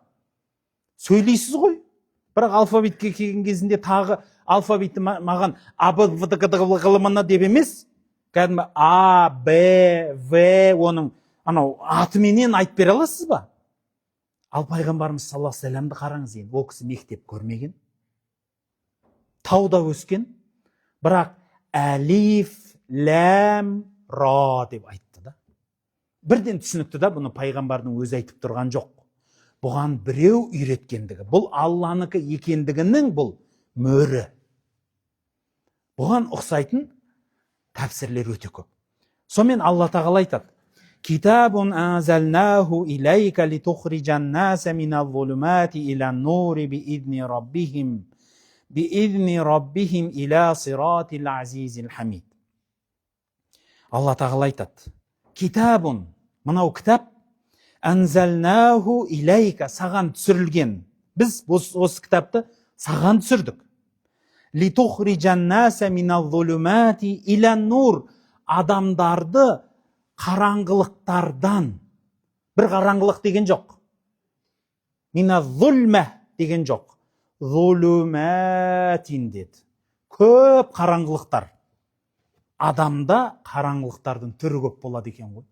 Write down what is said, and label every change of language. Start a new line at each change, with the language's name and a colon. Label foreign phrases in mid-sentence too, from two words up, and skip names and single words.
Kazakh: Сөйлейсіз ғой. Бірақ алфавитке келген кезінде тағы алфавитті маған ғылымына деп емес, кәдімгі А, Б, В, оның атыменен айтып бере аласыз ба? Ал пайғамбарымыз
Arabic: صلى الله عليه وسلم
Kazakh: қараңыз енді, ол кісі мектеп көрмеген, тауда өскен, бірақ
Arabic: ألف لام راء
Kazakh: деп айтты да. Бірден түсінікті да, бұны пайғамбардың өзі айтып тұрған жоқ. Бұған біреу үйреткендігі, бұл Алланыкі екендігінің бұл мөрі. Бұған ұқсайтын тәпсірлер өте көп. Сонымен Алла тағала айтады:
Arabic: كتاب أنزلناه إليك لتخرج الناس من الظلمات إلى النور بإذن ربهم إلى صراط العزيز الحميد.
Kazakh: Алла тағала айтады: Китабун, мынау кітап,
Arabic: أنزلناه إليك,
Kazakh: саған түсірілген. Біз осы кітапты саған түсірдік.
Arabic: لتخرج الناس من الظلمات إلى النور,
Kazakh: адамдарды қараңғылықтардан, бір қараңғылық деген жоқ,
Arabic: من ظلمة
Kazakh: деген жоқ, зулуматин деді. Көп қараңғылықтар. Адамда қараңғылықтардың түрі көп болады екен ғой.